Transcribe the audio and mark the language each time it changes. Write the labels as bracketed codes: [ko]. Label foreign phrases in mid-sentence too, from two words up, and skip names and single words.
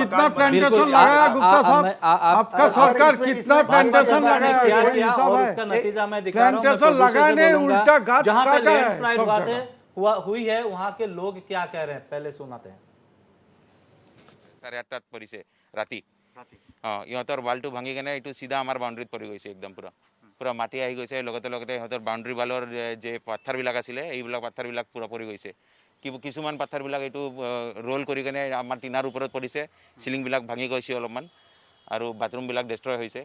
[hi] कितना प्लांटेशन लगाया गुप्ता साहब? आपका सरकार कितना प्लांटेशन लगाया? उसका नतीजा मैं दिखा रहा हूं। प्लांटेशन लगाने उल्टा गाछ काटा है। लैंडस्लाइड हुई है, वहां के लोग क्या कह रहे हैं पहले सुनाते हैं। [as] 8:30 পৰিছে ৰাতি ইহঁতৰ ৱালটো ভাঙি কেনে এইটো চিধা আমাৰ বাউণ্ডেৰীত পৰি গৈছে একদম পুৰা। পূৰা মাটি আহি গৈছে, লগতে লগতে সিহঁতৰ বাউণ্ডেৰী ৱালৰ যে পাথৰবিলাক আছিলে এইবিলাক পাথৰবিলাক পূৰা পৰি গৈছে। কিছুমান পাথৰবিলাক এইটো ৰোল কৰি কিনে আমাৰ টিনাৰ ওপৰত পৰিছে, চিলিংবিলাক ভাঙি গৈছে অলপমান, আৰু বাথৰুমবিলাক ডেষ্ট্ৰয় হৈছে।